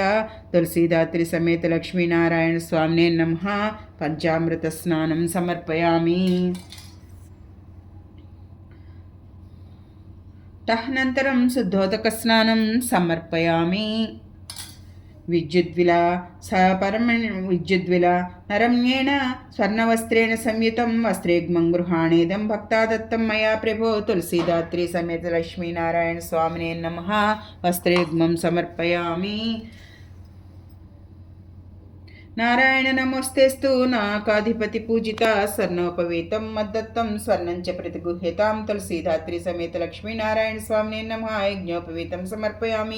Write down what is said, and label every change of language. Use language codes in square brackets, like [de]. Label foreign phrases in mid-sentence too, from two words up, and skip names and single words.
[sa] तुलसीदात्री समेत लक्ष्मीनारायण स्वामिने नमः। पंचामृतस्नानं समर्पयामि। तदनन्तरं शुद्धोदकस्नानं समर्पयामि। విద్యుద్విలా విద్యుద్విలా నరమ్యేణ స్వర్ణవస్త్రేణ సంయుతం వస్త్రేగ్మం గృహాణేదం భక్తాదత్తం మయా ప్రభో తులసీదాత్రి సమేత లక్ష్మీనారాయణ స్వామినే నమః వస్త్రేగ్మం సమర్పయామి. నారాయణ నమోస్తేస్తు నాకాధిపతి పూజిత స్వర్ణోపవీతం మద్దత్తం స్వర్ణం చ ప్రతిగుహ్యతాం తులసీదాత్రి సమేత లక్ష్మీనారాయణ స్వామినే నమః యజ్ఞోపవీతం సమర్పయామి.